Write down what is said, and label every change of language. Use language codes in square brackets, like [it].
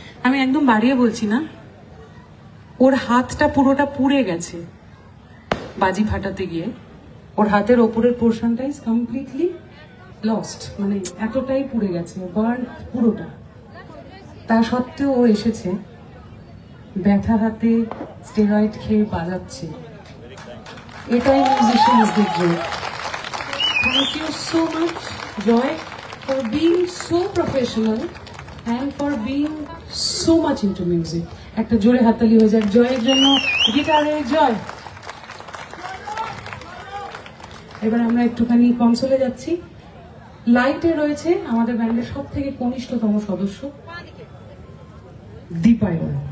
[bn] আমি একদম বাড়িয়ে বলছি না, ওর হাতটা পুরোটা পুড়ে গেছে বাজি ফাটাতে গিয়ে। ওর হাতের ওপরের পোর্শনটা [en] is completely lost, [bn] মানে এতটাই পুড়ে গেছে, বার্ন পুরোটা। তা সত্ত্বেও ও এসেছে, ব্যথা হাতে স্টেরয়েড খেয়ে বাজাচ্ছে। এটাই মিউজিশিয়ানসদের জয়। [en] Thank you so much Joy for being so professional and for being so much into music. [bn] একটা জোরে হাততালি হয়ে যাক জয়ের জন্য, গিটারে জয়। এবার আমরা একটুখানি কনসোলে যাচ্ছি। লাইটে রয়েছে আমাদের ব্যান্ডের সব থেকে কনিষ্ঠতম সদস্য দীপায়ন।